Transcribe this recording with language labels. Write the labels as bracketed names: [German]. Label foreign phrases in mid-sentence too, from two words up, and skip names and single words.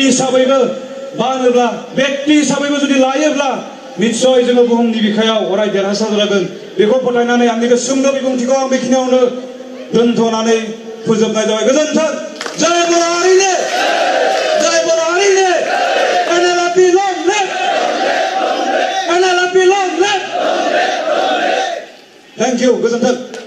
[Bodo] हिसाबैबो बानोब्ला व्यक्ति हिसाबैबो जुदि लायोब्ला निश्चय जोङो बुहुमनि बिखायाव अराय देरहासार जागोन बेखौ फोथायनानै आंनि सुंद' बिबुंथिखौ आं बेखिनियावनो दोनथ'नानै फोजोबनाय जाबाय गोजोन्थों जय बर' हारिनो जय बर' हारिनो [English] NLP long live NLP long live thank you [Bodo] गोजोन्थों